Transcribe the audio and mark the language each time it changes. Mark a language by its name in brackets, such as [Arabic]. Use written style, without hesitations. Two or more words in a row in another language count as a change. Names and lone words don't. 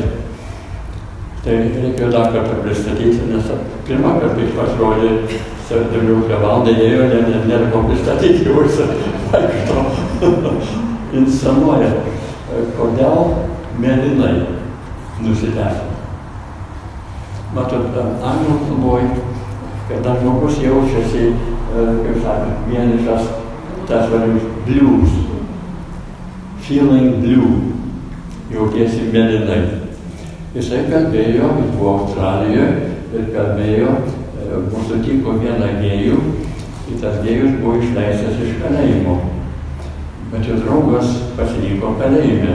[Lithuanian] Tai reikėjo dar kartą pristatyti, nes pirmą kartą jis pasirodė 17 valandą, ėjo, nėra ko pristatyti, jau jis vaikšto, inscenuoja. Kodėl mėlynai nusitepę? Matot, anglų kalboj, kada žmogus jaučiasi, kaip sakant, vienišas, tas vadinamas blues, [English] feeling blue, [Lithuanian] jautiesi mėlynai. Jisai kalbėjo, jis buvo Australijoje ir kalbėjo, sutiko vieną gėjų, ir tas gėjus buvo išleistas iš kalėjimo. Bet jo draugas pasiliko kalėjime.